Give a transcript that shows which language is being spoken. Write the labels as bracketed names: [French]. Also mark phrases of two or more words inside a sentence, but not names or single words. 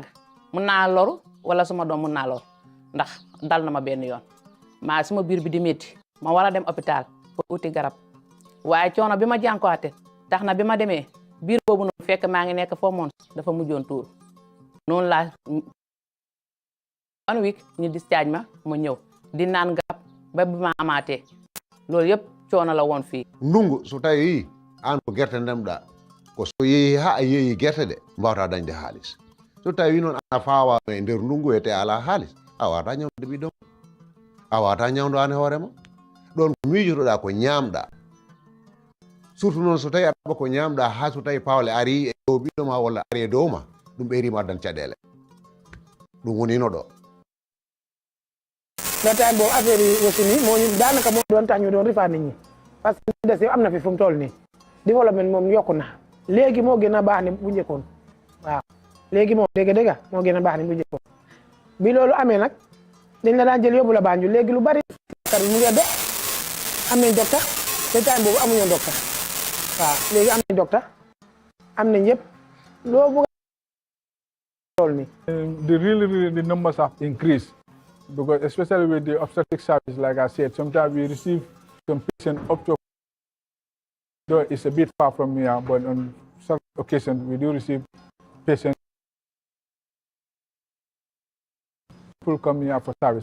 [Wolof] mun naa loru wala suma doom mun naa lor ndax dal na ma benn yoon maa suma biir bi di métti ma war a dem [French] hôpital pour [Wolof] uti garab waaye coono bi ma jànkuwaate tax na bi ma demee biir boobu noonu fekk maa ngi nekk foo moon dafa mujjoon tuur noonu laa 1 week ñu discharge ma ñëw di naan garab ba bi ma amaatee loolu yëpp coono la woon fii. [Fula] ndungu so tawi an ko gerte ndemɗa ko so yeehi ha a yeehi gerte de mbawta dañde haalis so tawi noon ana fawa e nder ndungu wiyete ala haalis a wawata ñawde ɓiɗɗo a wawata ñawdo an e hoorema ɗon ko miijotoɗa ko ñamɗa surtout noon so tawi aɗa ko ñamɗa ha so tawi pawle ari e dow ɓiɗɗo ma walla ari e dow ma ɗum ɓeyrima addan caɗele ɗum wonino ɗo [Wolof] no tay bo affaire yi aussi ni moo ñu daanaka moo doon tax ñu doon rifaa nit ñi [French] parce que des [Wolof] am na fi fu mu toll nii développement moom yokku na léegi moo gën a baax ni bu njëkkoon waaw léegi moom dégg moo gën a baax ni bu njëkkoon bi loolu amee nag dañ la daan jël yóbbu la Banjul léegi lu bari kar mu ngi dox am nañ docteur te time boobu amuñu docteur waaw léegi am nañ docteur am nañ yëpp loo bëgg toll nii [English] the numbers have increased. Because especially with the obstetric service, like I said, sometimes we receive some patients up to, though it's a bit far from here, but on some occasions we do receive patients who come here for service.